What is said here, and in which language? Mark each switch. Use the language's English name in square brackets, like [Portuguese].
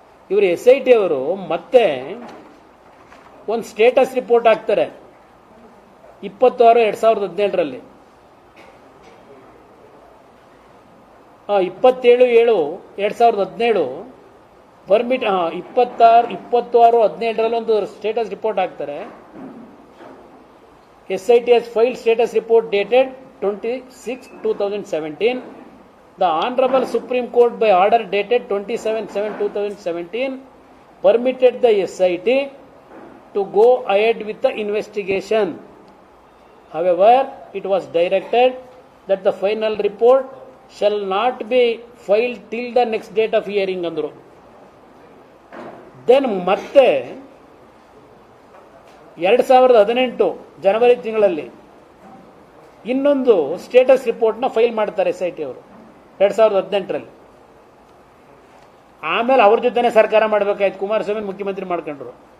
[Kannada] ಇವರು SIT ಅವರು ಮತ್ತೆ ಒಂದು ಸ್ಟೇಟಸ್ ರಿಪೋರ್ಟ್ ಹಾಕ್ತಾರೆ 26/2017 27/7/2017 ಪರ್ಮಿಟ್ 26/17 ಒಂದು ಸ್ಟೇಟಸ್ ರಿಪೋರ್ಟ್ ಹಾಕ್ತಾರೆ. [English] SIT has filed status report dated 26/2017. The Honorable Supreme Court by order dated 27/7/2017 permitted the SIT to go ahead with the investigation. However, it was directed that the final report shall not be filed till the next date of hearing [Kannada] ಅಂದರು. Then ಮತ್ತೆ 2018 ಜನವರಿ ತಿಂಗಳಲ್ಲಿ ಇನ್ನೊಂದು status ರಿಪೋರ್ಟ್ನ file ಮಾಡ್ತಾರೆ SIT ಅವರು 2018ರಲ್ಲಿ. ಆಮೇಲೆ ಅವ್ರ ಜೊತೆನೆ ಸರ್ಕಾರ ಮಾಡಬೇಕಾಯ್ತು, ಕುಮಾರಸ್ವಾಮಿ ಮುಖ್ಯಮಂತ್ರಿ ಮಾಡ್ಕೊಂಡ್ರು.